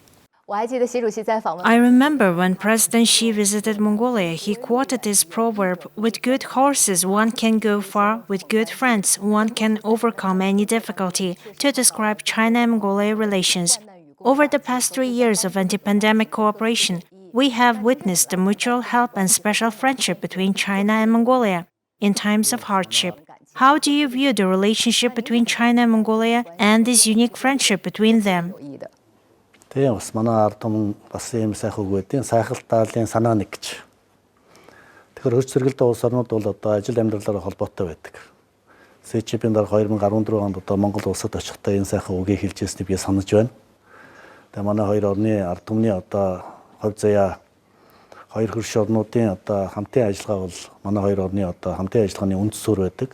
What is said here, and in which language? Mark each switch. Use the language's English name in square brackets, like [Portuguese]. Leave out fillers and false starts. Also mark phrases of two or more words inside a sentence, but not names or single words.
[English] I remember when President Xi visited Mongolia, he quoted this proverb, "With good horses one can go far, with good friends one can overcome any difficulty," to describe China and Mongolia relations. Over the past 3 years of anti-pandemic cooperation, we have witnessed the mutual help and special friendship between China and Mongolia in times of hardship. How do you view the relationship between China and Mongolia and this unique friendship between them? [Mongolian] Тийм бас манай ард түмэн бас ийм сайхан үгүүдийн сайхан тааллын санаа нэг гэж. Тэгэхээр хөрч зэрэгэлдээ улс орнууд бол одоо ажил амьдралаараа холбоотой байдаг. CCTV-ийн дараа 2014 онд одоо Монгол улсад очихдаа энэ сайхан үгийг хэлж ирснийг би санаж байна. Тэгээ манай хоёр орны ард түмний одоо хувь заяа хоёр хөрш орнуудын одоо хамтын ажиллагаа бол манай хоёр орны одоо хамтын ажиллагааны үндэс суурь байдаг.